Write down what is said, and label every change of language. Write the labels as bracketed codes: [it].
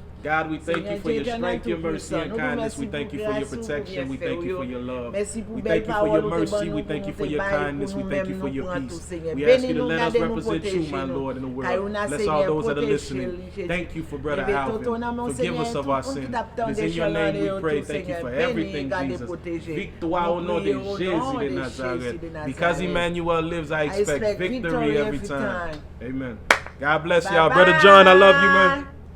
[en] God, we thank you for your strength, your mercy, and kindness. We thank you for your protection. We thank you for your love. We thank you for your mercy. We thank you for your kindness. We thank you for your peace. We ask you to let us represent you, my Lord, in the world. Bless all those that are listening. Thank you for Brother Alvin. Forgive us of our sin. It is in your name we pray. Thank you for everything, Jesus. [fr] Victoire au nom de Jésus de Nazareth. [en] Because Emmanuel lives, I expect victory every time. Amen. God bless y'all. Brother John, I love you, man.